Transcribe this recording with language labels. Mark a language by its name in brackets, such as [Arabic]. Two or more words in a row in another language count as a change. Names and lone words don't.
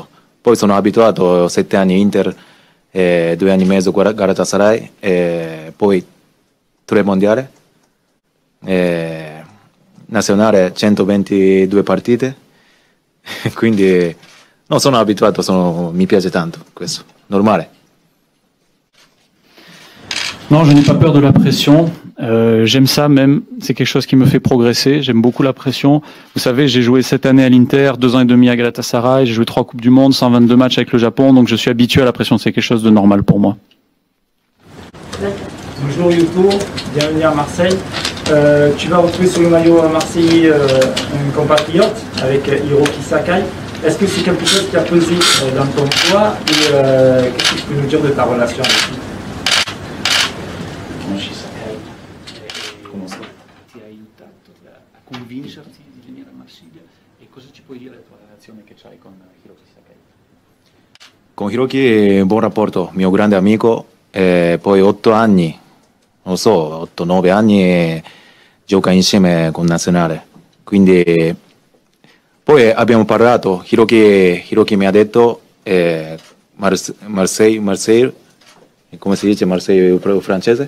[Italian] Poi sono abituato a 7 anni Inter, 2 anni e mezzo Galatasaray, poi 3 mondiali, nazionale 122 partite, quindi no, sono abituato, mi piace tanto questo, normale. [French] Non, je n'ai pas peur de la pression. J'aime ça même. C'est quelque chose qui me fait progresser. J'aime beaucoup la pression. Vous savez, j'ai joué 7 années à l'Inter, 2 ans et demi à Galatasaray. J'ai joué 3 Coupes du Monde, 122 matchs avec le Japon. Donc je suis habitué à la pression. C'est quelque chose de normal pour moi. Bonjour Yuto, bienvenue à Marseille. Tu vas retrouver sur le maillot marseillais un compatriote avec Hiroki Sakai. Est-ce que c'est quelque chose qui a pesé dans ton choix et qu'est-ce que tu peux nous dire de ta relation avec lui? [Italian] Conosci Sakai, ti ha aiutato a convincerti di venire a Marsiglia e cosa ci puoi dire della tua relazione che c'hai con Hiroki Sakai? Con Hiroki buon rapporto, mio grande amico, poi 8 anni, non so, 8-9 anni gioca insieme con Nazionale, quindi poi abbiamo parlato, Hiroki mi ha detto Marseille, come si dice Marseille francese?